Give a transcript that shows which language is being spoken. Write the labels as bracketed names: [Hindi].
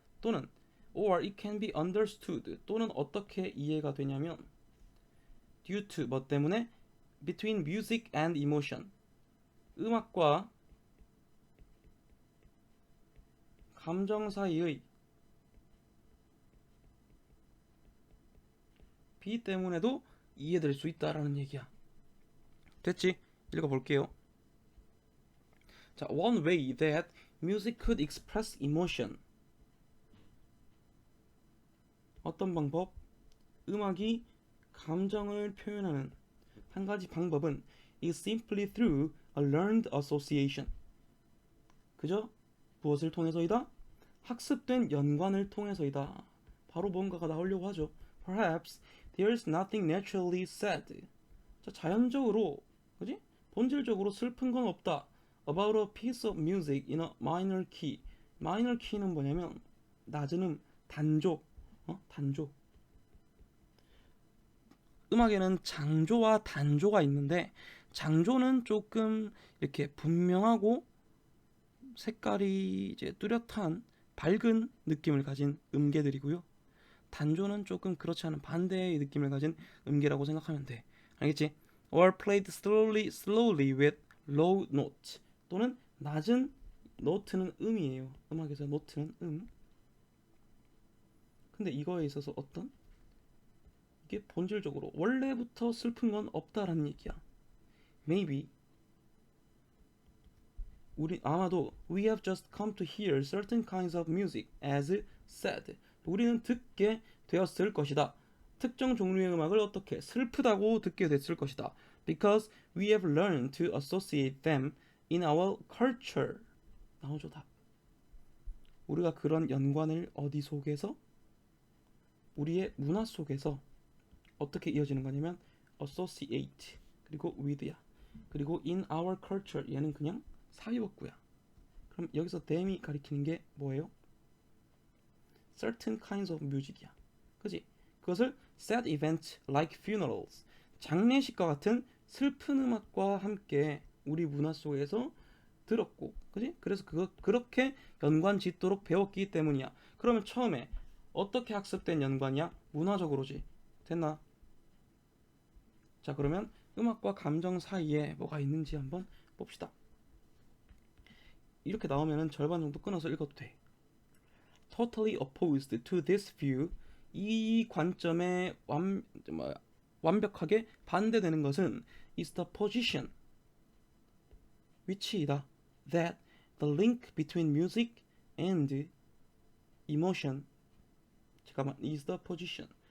[Korean] 또는 [English] or it can be understood, [Korean] 또는 어떻게 이해가 되냐면 due to 뭐 때문에 [English] between music and emotion, [Korean] 음악과 감정 사이의 비 때문에도 이해될 수 있다라는 얘기야. 됐지? 읽어볼게요. [English] 자, one way that music could express emotion. [Korean] 어떤 방법? 음악이 감정을 표현하는 한 가지 방법은 [English] is simply through a learned association. [Korean] 그저 무엇을 통해서이다? 학습된 연관을 통해서이다. 바로 뭔가가 나오려고 하죠. [English] Perhaps there's nothing naturally sad. [Korean] 자, 자연적으로, 그지? 본질적으로 슬픈 건 없다. [English] About a piece of music in a minor key. [Korean] minor key는 뭐냐면 낮은 단조, 단조. 음악에는 장조와 단조가 있는데, 장조는 조금 이렇게 분명하고 색깔이 이제 뚜렷한 밝은 느낌을 가진 음계들이고요. 단조는 조금 그렇지 않은 반대의 느낌을 가진 음계라고 생각하면 돼. 알겠지? [English] Or played slowly with low note. [Korean] 또는 낮은, 노트는 음이에요. 음악에서 노트는 음. 근데 이거에 있어서 어떤? 이게 본질적으로 원래부터 슬픈 건 없다라는 얘기야. [English] Maybe 우리 아마도 we have just come to hear certain kinds of music as sad. [Korean] 우리는 듣게 되었을 것이다. 특정 종류의 음악을 어떻게 슬프다고 듣게 됐을 것이다. [English] Because we have learned to associate them in our culture. [Korean] 나오죠, 답. 우리가 그런 연관을 어디 속에서? 우리의 문화 속에서 어떻게 이어지는 거냐면 associate, 그리고 with야. 그리고 in our culture, 얘는 그냥 사회복구야. 그럼 여기서 them이 가리키는 게 뭐예요? certain kinds of music이야. 그지? 그것을 [English] sad events like funerals, [Korean] 장례식과 같은 슬픈 음악과 함께 우리 문화 속에서 들었고, 그지? 그래서 그렇게 연관 짓도록 배웠기 때문이야. 그러면 처음에 어떻게 학습된 연관이야? 문화적으로지. 됐나? 자, 그러면 음악과 감정 사이에 뭐가 있는지 한번 봅시다. 이렇게 나오면은 절반 정도 끊어서 읽어도 돼. [English] Totally opposed to this view. [Korean] 이 관점에 완벽하게 반대되는 것은 [English] is the position, [Korean] 위치이다. [English] That the link between music and emotion. [Korean] 잠깐만, [English] is the position.